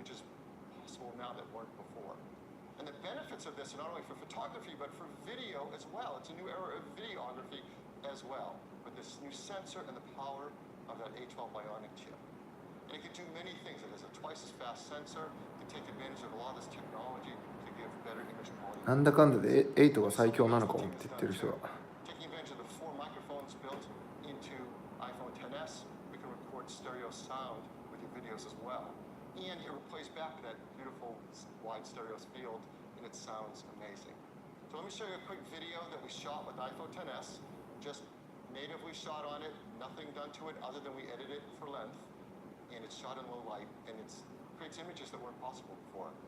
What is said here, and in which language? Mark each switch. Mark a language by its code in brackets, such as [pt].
[en] And the benefits of this are not only for photography but for video as well. It's a new era of videography as well, with this new sensor and the power of that A12 bionic chip. And it can do many things. It has a twice as fast sensor. It can take advantage of a lot of this technology to give better image quality. [ja] なんだかんだで8が最強なのかもって言ってる人は。 [en] Taking advantage of the 4 microphones built into iPhone XS, we can record stereo sound with your videos as well. And it replays back that beautiful wide stereo field, and it sounds amazing. So let me show you a quick video that we shot with iPhone XS. Just natively shot on it, nothing done to it other than we edited it for length, and it's shot in low light, and it creates images that weren't possible before.